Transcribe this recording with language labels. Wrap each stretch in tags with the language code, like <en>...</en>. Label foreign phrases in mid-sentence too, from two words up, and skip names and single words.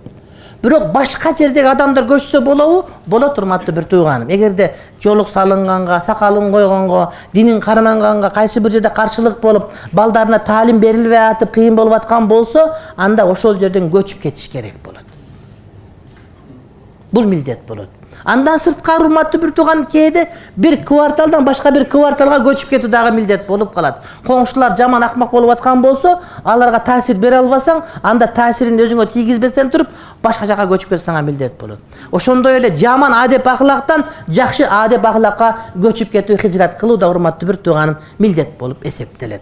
<ky>Бирок башка жердеги адамдар көчсө болобу? Болот урматтуу бир тууганым. Эгерде жолук салынганга, сакалын койгонго, динин карманганга, кайсы бир жерде каршылык болуп, балдарына таалим берилбей атып, кыйын болуп аткан болсо, анда ошол жерден көчүп кетиш керек болот. Бул милдет болот. Андан сырткары урматтуу бир тууган кээде бир кварталдан башка бир кварталга көчүп кетүү дагы милдет болуп калат. Коңшулар жаман акмак болуп аткан болсо, аларга таасир бере албасаң, анда таасирин өзүңө тийгизбестен туруп, башка жака көчүп кетсең милдет болот. Ошондой эле жаман адеп ахлактан жакшы адеп ахлакка көчүп кетүү, хижрат кылуу да урматтуу бир тууганым милдет болуп эсептелет.</ky>